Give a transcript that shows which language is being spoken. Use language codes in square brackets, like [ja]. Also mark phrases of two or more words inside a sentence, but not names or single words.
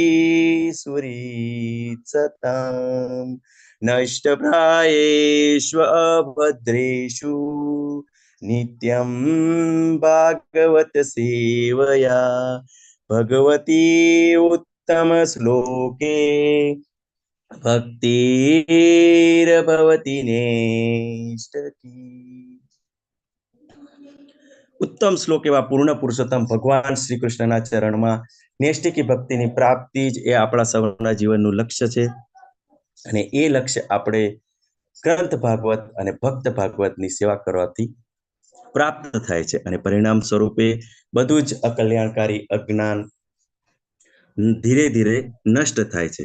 [sa] सुरेत्सताम् नष्टप्रायेषु अभद्रेषु नित्यं भागवत सेवया भगवती उत्तम श्लोके भक्तिर्भवति नेष्टकी। [gu] ઉત્તમ શ્લોક એવા પૂર્ણ પુરુષોત્તમ ભગવાન શ્રી કૃષ્ણના ચરણમાં નૈષ્ઠિકી ભક્તિની પ્રાપ્તિ જ એ આપણા સૌના જીવનનું લક્ષ્ય છે અને એ લક્ષ્ય આપણે ગ્રંથ ભાગવત અને ભક્ત ભાગવતની સેવા કરવાથી પ્રાપ્ત થાય છે અને પરિણામ સ્વરૂપે બધું જ અકલ્યાણકારી અજ્ઞાન ધીરે ધીરે નષ્ટ થાય છે.